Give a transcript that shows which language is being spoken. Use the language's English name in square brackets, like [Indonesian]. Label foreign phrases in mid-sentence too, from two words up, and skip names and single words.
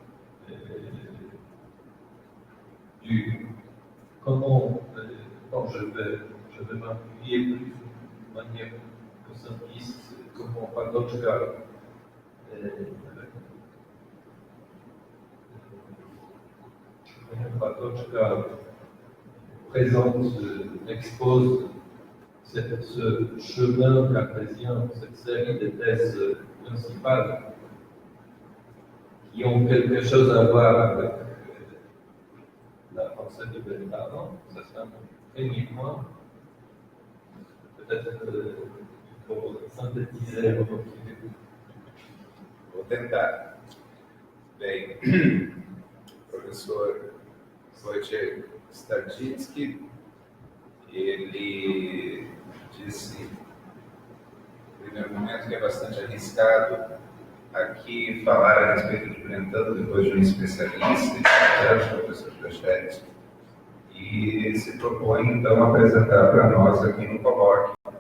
[French] comment je vais m'appuyer plus de manière simpliste, comment Patočka présente, expose ce chemin cartésien, cette série de thèses principales qui ont quelque chose à voir avec la pensée de Brentano. Ça c'est un premier point. Peut-être qu'il faut synthétiser un peu. [Portuguese] Vou tentar. Bem, professor Wojciech Starzynski, ele disse, no primeiro momento, que é bastante arriscado aqui falar a respeito de Brentano depois de um especialista, o professor Fréchette, e se propõe, então, apresentar para nós aqui no colóquio